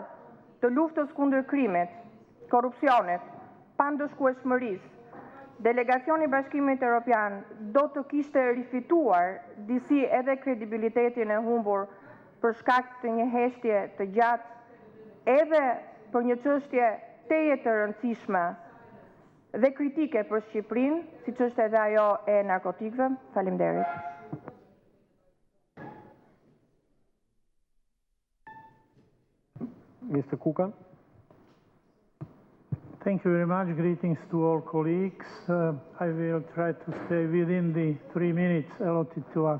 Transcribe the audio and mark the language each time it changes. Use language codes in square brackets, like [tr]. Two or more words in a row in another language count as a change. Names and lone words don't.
[sq] të luftës kundër krimit, korrupsionit, pandëshkueshmërisë, delegacioni i Bashkimit Evropian do të kishte rifituar disi edhe kredibilitetin e humbur për shkak të një heshtje të gjatë edhe për një çështje teje të rëndësishme dhe kritike për Shqipërinë, siç është edhe ajo e narkotikëve. Faleminderit. [en] Mr. Kukan. Thank you very much. Greetings to all colleagues. I will try to stay within the 3 minutes allotted to us.